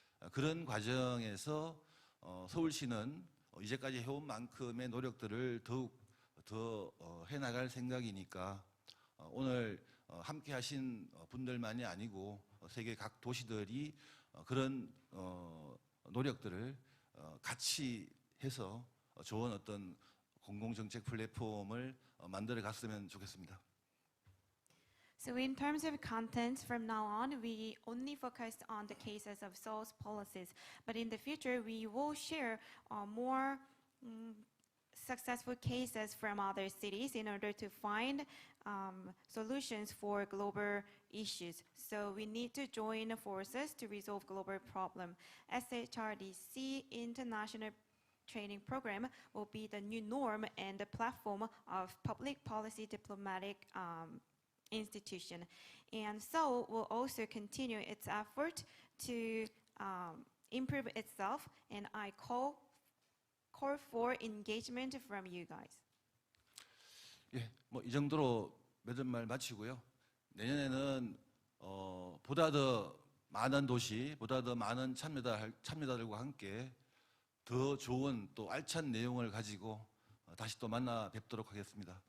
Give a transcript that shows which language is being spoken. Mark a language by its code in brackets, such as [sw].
[ko] 그런 과정에서 서울시는 이제까지 해온 만큼의 노력들을 더욱 더 해나갈 생각이니까 오늘 함께 하신 분들만이 아니고 세계 각 도시들이 그런 노력들을 같이 해서 좋은 어떤 공공정책 플랫폼을 만들어 갔으면 좋겠습니다. [en] So in terms of content, from now on, we only focus on the cases of Seoul's policies. But in the future, we will share more successful cases from other cities in order to find solutions for global issues. So we need to join forces to resolve global problem. SHRDC International Training Program will be the new norm and the platform of public policy diplomatic institution. And Seoul will also continue its effort to improve itself, and I call for engagement from you guys. [ko] 예, 뭐 이 정도로 맺은 말 마치고요. 내년에는 보다 더 많은 도시, 보다 더 많은 참여자들과 함께 더 좋은 또 알찬 내용을 가지고 다시 또 만나 뵙도록 하겠습니다.